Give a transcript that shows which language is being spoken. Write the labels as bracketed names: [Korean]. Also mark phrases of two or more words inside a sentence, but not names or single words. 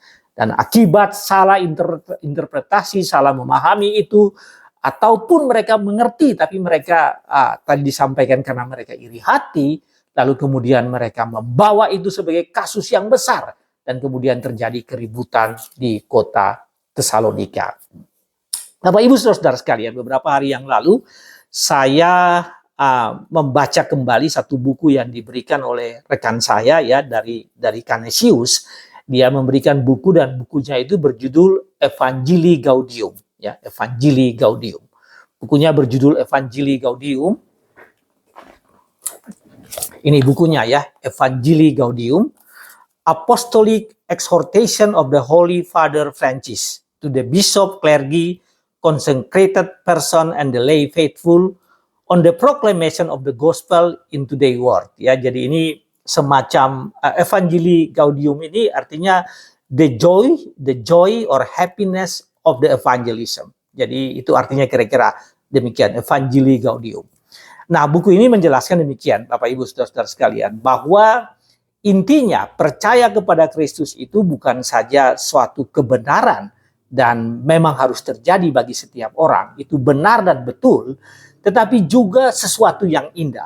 [Indonesian] Dan akibat salah interpretasi, salah memahami itu, ataupun mereka mengerti, tapi mereka tadi disampaikan karena mereka iri hati, lalu kemudian mereka membawa itu sebagai kasus yang besar, dan kemudian terjadi keributan di kota Tesalonika. Bapak Ibu Saudara sekalian, beberapa hari yang lalu saya membaca kembali satu buku yang diberikan oleh rekan saya ya dari Canisius. Dia memberikan buku dan bukunya itu berjudul Evangelii Gaudium ya, Evangelii Gaudium. Bukunya berjudul Evangelii Gaudium. Ini bukunya ya, Evangelii Gaudium, [English] Apostolic Exhortation of the Holy Father Francis to the Bishop, Clergy, Consecrated Person and the Lay Faithful on the Proclamation of the Gospel in Today's World. [Indonesian] Ya, jadi ini semacam Evangelii Gaudium ini artinya [English] the joy or happiness of the evangelism. [Indonesian] Jadi itu artinya kira-kira demikian, Evangelii Gaudium. Nah, buku ini menjelaskan demikian, Bapak Ibu Saudara-saudara sekalian, bahwa intinya percaya kepada Kristus itu bukan saja suatu kebenaran dan memang harus terjadi bagi setiap orang, itu benar dan betul, tetapi juga sesuatu yang indah.